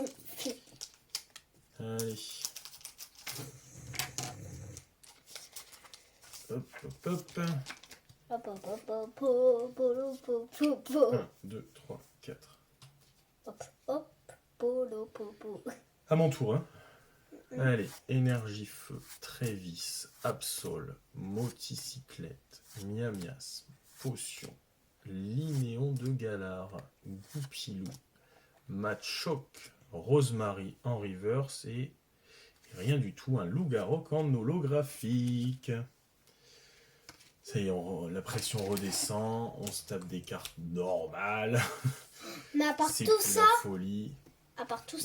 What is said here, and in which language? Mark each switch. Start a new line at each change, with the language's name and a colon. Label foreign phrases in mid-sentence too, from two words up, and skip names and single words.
French: Allez. Hop, hop, hop. Hop, hop, hop, hop, hop, hop, hop, hop, hop. 1, 2, 3, 4. Hop, hop, polo, popo. À mon tour, hein. Allez, Énergie Feu, Trévis, Absol, Moticyclette, Miamiasme, Potion, Linéon de Galar, Goupilou, Machoc, Rosemary en reverse et rien du tout, un Loup-Garok en holographique. Ça y est, la pression redescend, on se tape des cartes normales. Mais à part C'est tout plus ça, la folie. à part tout